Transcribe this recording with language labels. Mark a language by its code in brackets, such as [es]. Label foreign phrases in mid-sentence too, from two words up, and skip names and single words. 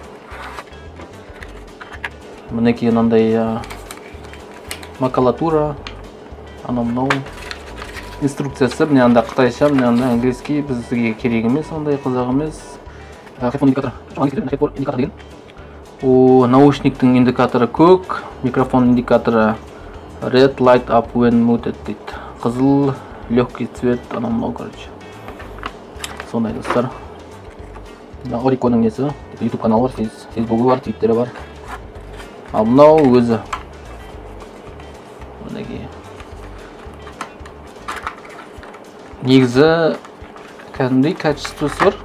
[kk] Мінекей мынандай макулатура, мынау инструкциясы, міне анда қытайша, міне анда английский, бізге керек емес, ондай қызық емес. Индикатор деген. Наушниктің индикаторы көк, микрофон индикаторы [en] red light up when muted [kk] дейді. Қызыл, [ru] легкий цвет, [kk] мынау, короче. Сондай достар. Oricoның несі, YouTube каналы бар, Facebook'ы бар, Twitter'ы бар. Ал мынау өзі. Негізі кәдімдей качествосы бар.